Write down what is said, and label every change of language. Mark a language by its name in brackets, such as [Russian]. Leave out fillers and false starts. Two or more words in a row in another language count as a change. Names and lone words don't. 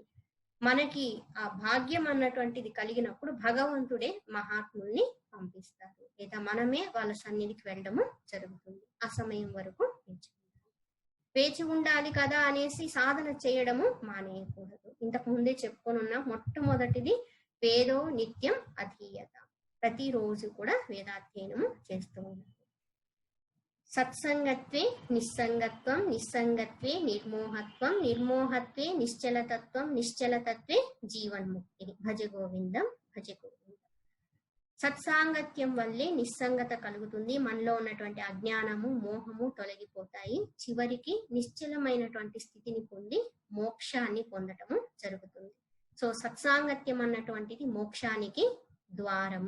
[Telugu] మనకి ఆ భాగ్యం అన్నటువంటిది కలిగినప్పుడు భగవంతుడే మహాత్ముల్ని పంపిస్తారు, లేదా మనమే వాళ్ళ సన్నిధికి వెళ్ళడము జరుగుతుంది. ఆ సమయం వరకు వేచి ఉండాలి కదా అనేసి సాధన చేయడము మానేయకూడదు. ఇంతకు ముందే చెప్పుకొని ఉన్నాం, మొట్టమొదటిది [Sanskrit] వేదో నిత్యం అధీయత, [Telugu] ప్రతిరోజు కూడా వేదాధ్యయనము చేస్తూ ఉండాలి. [Sanskrit] సత్సంగత్వే నిస్సంగత్వం, నిస్సంగత్వే నిర్మోహత్వం, నిర్మోహత్వే నిశ్చలతత్వం, నిశ్చలతత్వే జీవన్ముక్తి. భజ గోవిందం, భజ గోవిందం. [Telugu] సత్సాంగత్యం వల్లే నిస్సంగత కలుగుతుంది. మనలో ఉన్నటువంటి అజ్ఞానము, మోహము తొలగిపోతాయి. చివరికి నిశ్చలమైనటువంటి స్థితిని పొంది మోక్షాన్ని పొందటము జరుగుతుంది. సో సత్సాంగత్యం అన్నటువంటిది మోక్షానికి ద్వారము.